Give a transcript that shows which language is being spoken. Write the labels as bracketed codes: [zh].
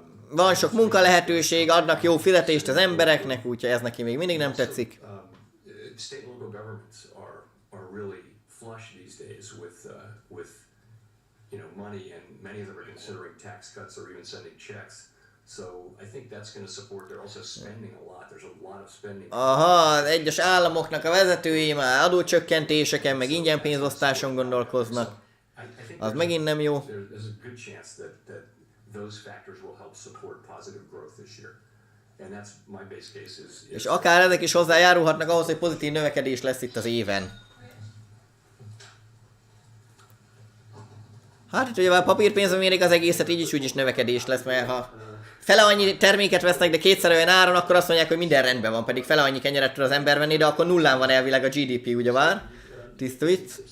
[hu] Van sok munka lehetőség, adnak jó fizetést az embereknek, úgyhogy ez neki még mindig nem tetszik. [en] State and local governments are really flush these days with you know money, and many of them are considering tax cuts or even sending checks. So I think that's going to support. They're also spending a lot. There's a lot of spending. [hu] Aha, egyes államoknak a vezetői már adócsökkentéseken, meg ingyen pénzosztáson gondolkoznak. Az megint nem jó. [en] There's a good chance that those factors will help support positive growth this year. And that's my base case is [hu] És akár ezek is hozzájárulhatnak ahhoz, hogy pozitív növekedés lesz itt az éven. Hát, hogy a papírpénzben mérik az egészet, így is úgyis növekedés lesz, mert ha fele annyi terméket vesznek, de kétszer olyan áron, akkor azt mondják, hogy minden rendben van, pedig fele annyi kenyeret tud az ember venni, de akkor nullán van elvileg a GDP, ugye vár? Tiszta vicc.